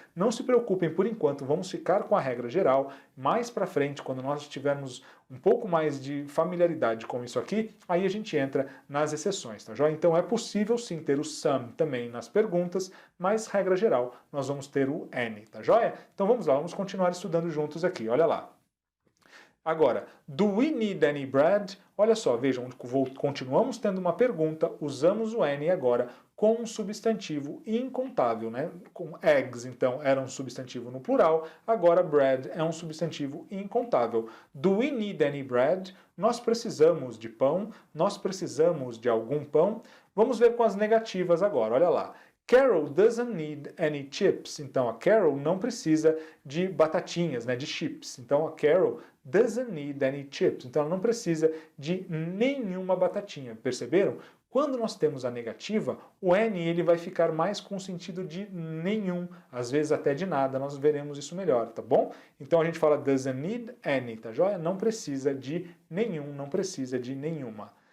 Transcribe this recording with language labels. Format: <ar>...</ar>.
<pt>Não se preocupem por enquanto, vamos ficar com a regra geral. Mais para frente, quando nós tivermos um pouco mais de familiaridade com isso aqui, aí a gente entra nas exceções, tá joia? Então é possível sim ter o some também nas perguntas, mas regra geral, nós vamos ter o any, tá joia? Então vamos lá, vamos continuar estudando juntos aqui, olha lá.</pt> <en>Agora, do we need any bread?</en> <pt>Olha só, vejam, continuamos tendo uma pergunta, usamos o any agora com um substantivo incontável, né? Com eggs, então, era um substantivo no plural, agora bread é um substantivo incontável.</pt> <en>Do we need any bread?</en> <pt>Nós precisamos de pão, nós precisamos de algum pão. Vamos ver com as negativas agora, olha lá.</pt> <en>Carol doesn't need any chips.</en> <pt>Então, a Carol não precisa de batatinhas, né, de chips.</pt> <en>Então, a Carol doesn't need any chips.</en> <pt>Então, ela não precisa de nenhuma batatinha. Perceberam? Quando nós temos a negativa, o any ele vai ficar mais com o sentido de nenhum, às vezes até de nada. Nós veremos isso melhor, tá bom? Então, a gente fala</pt> <en>doesn't need any,</en> <pt>tá joia? Não precisa de nenhum, não precisa de nenhuma.</pt>